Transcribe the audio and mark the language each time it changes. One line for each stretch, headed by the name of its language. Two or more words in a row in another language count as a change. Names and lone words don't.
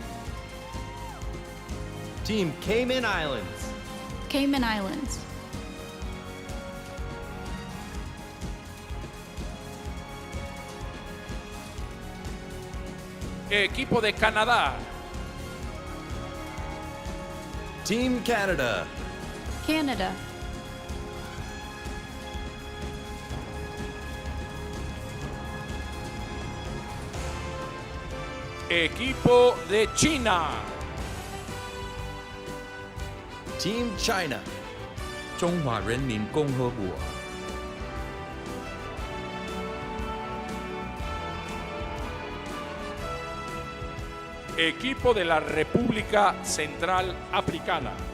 English: Team Cayman Islands. Cayman Islands.
Spanish: Equipo de Canadá.
English: Team Canada. Canada.
Spanish: Equipo de China.
English: Team China.
Chinese: 中华人民共和国
Spanish: Equipo de la República Central Africana.